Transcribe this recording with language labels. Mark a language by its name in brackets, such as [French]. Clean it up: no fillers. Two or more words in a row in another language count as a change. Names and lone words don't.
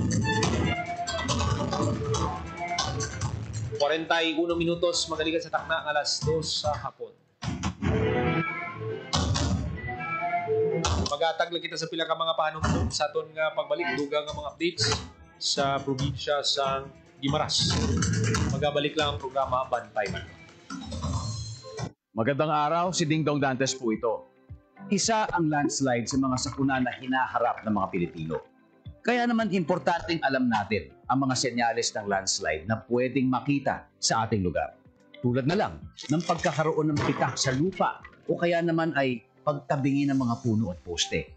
[Hiligaynon] 41 minutos magalikan sa takna ng alas 2 sa hapon. Magatag lang kita sa pila ka mga panungtong sa aton nga pagbalik dugang nga mga updates sa probinsya sa Guimaras. Magabalik lang ang programa Bantay Man. [Filipino] Magandang araw, si Ding Dong Dantes po ito. Isa ang landslide sa mga sakuna na hinaharap ng mga Pilipino. Kaya naman importanteng alam natin ang mga senyales ng landslide na pwedeng makita sa ating lugar. Tulad na lang ng pagkakaroon ng pitak sa lupa o kaya naman ay pagtabingi ng mga puno at poste.